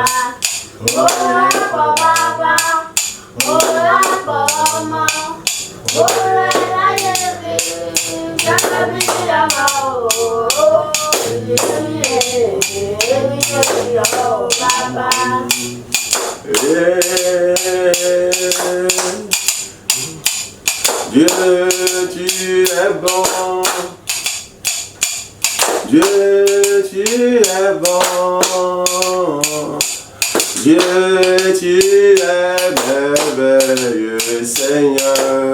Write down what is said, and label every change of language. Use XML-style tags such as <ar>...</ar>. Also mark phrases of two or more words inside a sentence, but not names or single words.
<yo>Orí pọ̀ bàbá, orí pọ̀ ọmọ, orí láyé mi, gẹ́gẹ́ bí ọmọ o. Èmi, oh Baba.</yo> <fr>Dieu, tu es bon. Dieu, tu es bon. Dieu, tu es merveilleux, Seigneur.</fr>